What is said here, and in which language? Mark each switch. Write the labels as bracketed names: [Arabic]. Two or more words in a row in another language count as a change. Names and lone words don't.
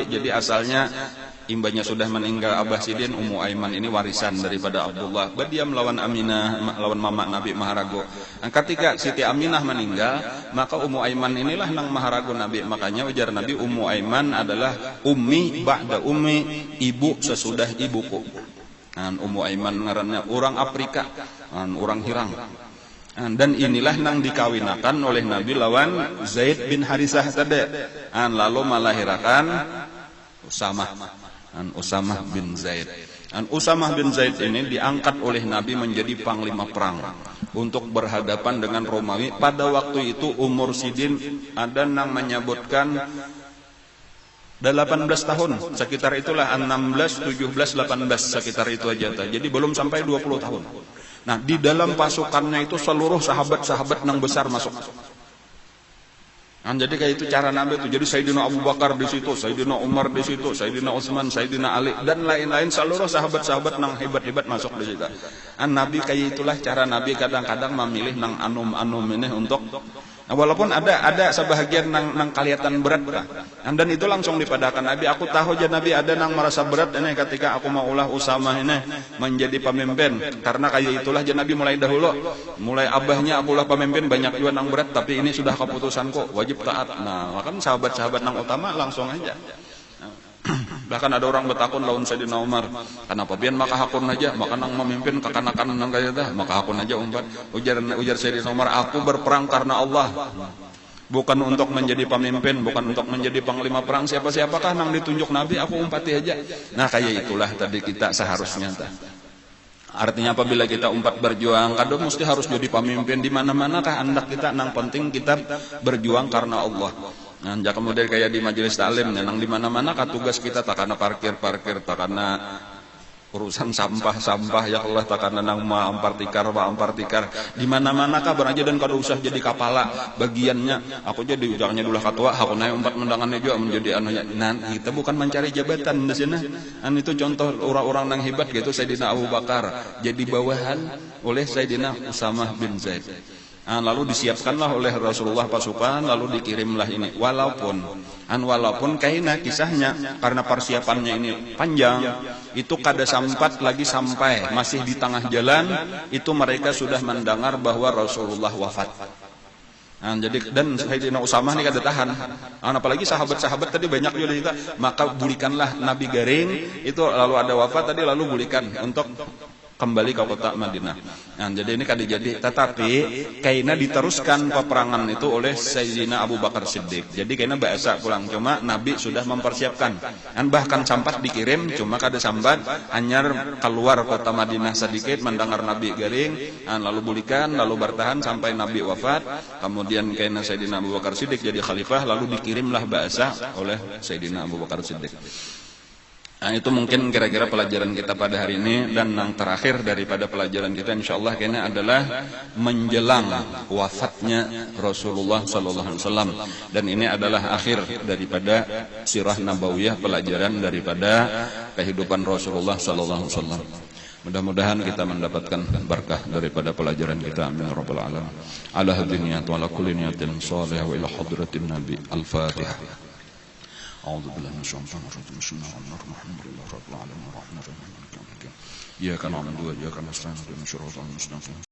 [Indonesian] Jadi asalnya imbanya sudah meninggal Abah Sidin, Ummu Aiman ini warisan daripada Abdullah. [Banjar] Dia melawan Aminah, melawan mama Nabi maharagu. Dan ketika Siti Aminah meninggal, maka Ummu Aiman inilah nang maharagu Nabi. Makanya ujar Nabi, Ummu Aiman adalah [Arabic] أمي بعد أمي, [Indonesian] ibu sesudah ibuku. [Banjar] Dan Ummu Aiman ngarannya orang Afrika, orang Hirang. Dan inilah nang dikawinakan oleh Nabi lawan Zaid bin Harisah tadi. [Indonesian] Lalu melahirkan Usamah bin Zaid. Usamah bin Zaid ini diangkat oleh Nabi menjadi panglima perang untuk berhadapan dengan Romawi. Pada waktu itu umur Sidin ada yang menyebutkan 18 tahun, sekitar itulah 16, 17, 18 sekitar itu aja. Jadi belum sampai 20 tahun. Nah, di dalam pasukannya itu seluruh sahabat-sahabat yang besar masuk. Jadi kayak itu cara Nabi itu. Jadi Sayyidina Abu Bakar di situ, Sayyidina Umar di situ, Sayyidina Utsman, Sayyidina Ali dan lain-lain, seluruh sahabat-sahabat nang hebat-hebat masuk di situ. [Banjar] Nabi kayak itulah cara Nabi kadang-kadang memilih nang anum-anum ini untuk walaupun ada sebahagian nang kelihatan berat dan itu langsung dipadakan Nabi. Aku tahu aja Nabi ada nang merasa berat ini ketika aku mau ulah Usamah ini menjadi pemimpin, karena kayak itulah aja Nabi mulai dahulu, mulai abahnya aku ulah pemimpin banyak juga nang berat, tapi ini sudah keputusanku wajib taat. Nah, maka sahabat-sahabat nang utama langsung aja. Bahkan ada orang bertakun lawan Sayyidina Umar, kenapa biar maka hakun aja, maka nang memimpin kekanakan nang kaya dah, maka hakun aja umpat. Ujar Sayyidina Umar, [Indonesian] aku berperang karena Allah, bukan untuk menjadi pemimpin, bukan untuk menjadi panglima perang siapa-siapakah nang ditunjuk Nabi, aku umpati aja. Nah, kayak itulah tadi kita seharusnya artinya apabila kita umpat berjuang, kadang mesti harus jadi pemimpin di mana-mana kah hendak kita, nang penting kita berjuang karena Allah. [Banjar] Nah, kemudian kayak di majelis taklim, nang di mana-mana kan tugas kita tak karena parkir, tak karena urusan sampah [Arabic] يا الله, [Banjar] tak karena nang ampar tikar, di mana-mana kah beraja dan kada usah jadi kepala bagiannya. Aku jadi ujangnya dulu ketua, aku naik umpat mendangannya juga menjadi anunya. [Indonesian] Nah, kita bukan mencari jabatan di sini. Itu contoh orang-orang nang hebat gitu. Sayyidina Abu Bakar jadi bawahan oleh Sayyidina Usamah bin Zaid. Lalu disiapkanlah oleh Rasulullah pasukan, lalu dikirimlah ini. [Banjar] Walaupun kaina kisahnya karena persiapannya ini panjang, itu kada sempat lagi sampai, masih di tengah jalan itu mereka sudah mendengar bahwa Rasulullah wafat. Jadi dan Sayyidina Usamah ini kada tahan. Apalagi sahabat-sahabat tadi banyak juga, maka bulikanlah Nabi Garing itu lalu ada wafat tadi, lalu bulikan untuk kembali ke kota Madinah. [Indonesian] Jadi ini kan jadi, tetapi kayaknya diteruskan peperangan itu oleh Sayyidina Abu Bakar Siddiq. [Banjar] Jadi kayaknya bahasa pulang, cuma Nabi sudah mempersiapkan. Bahkan sampat dikirim, cuma kada sampat hanyar keluar kota Madinah sedikit mendengar Nabi Garing, lalu bulikan, lalu bertahan sampai Nabi wafat. [Indonesian] Kemudian kayaknya Sayyidina Abu Bakar Siddiq jadi khalifah, lalu dikirimlah bahasa oleh Sayyidina Abu Bakar Siddiq. Itu mungkin kira-kira pelajaran kita pada hari ini. Dan yang terakhir daripada pelajaran kita insyaallah kayaknya adalah menjelang wafatnya Rasulullah [Arabic] صلى الله عليه وسلم. [Indonesian] Dan ini adalah akhir daripada [Arabic] سيرة نبوية, [Indonesian] pelajaran daripada kehidupan Rasulullah [Arabic] صلى الله عليه وسلم. [Indonesian] Mudah-mudahan kita mendapatkan berkah daripada pelajaran kita. [Arabic] آمين يا رب العالمين. على هذه النية وعلى كل نية صالحة وإلى حضرة النبي. Al-Fatihah. أعوذ بالله من الشيطان الرجيم بسم الله الرحمن الرحيم الحمد لله رب العالمين الرحمن الرحيم مالك يوم الدين إياك نعبد وإياك نستعين اهدنا الصراط المستقيم